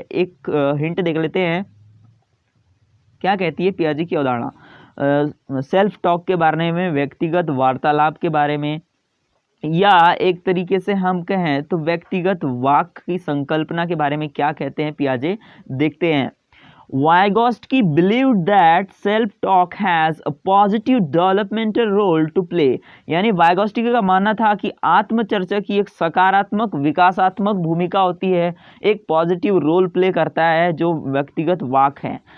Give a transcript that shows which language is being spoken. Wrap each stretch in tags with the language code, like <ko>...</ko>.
<hi>एक हिंट देख लेते हैं, क्या कहती है पियाजे की अवधारणा? सेल्फ टॉक के बारे में, व्यक्तिगत वार्तालाप के बारे में, या एक तरीके से हम कहें तो व्यक्तिगत वाक की संकल्पना के बारे में क्या कहते हैं पियाजे, देखते हैं।</hi> <en>Vygotsky believed that self-talk has a positive developmental role to play।</en> <hi>यानी वाइगोस्की का मानना था कि आत्मचर्चा की एक सकारात्मक विकासात्मक भूमिका होती है, एक पॉजिटिव रोल प्ले करता है जो व्यक्तिगत वाक है।</hi>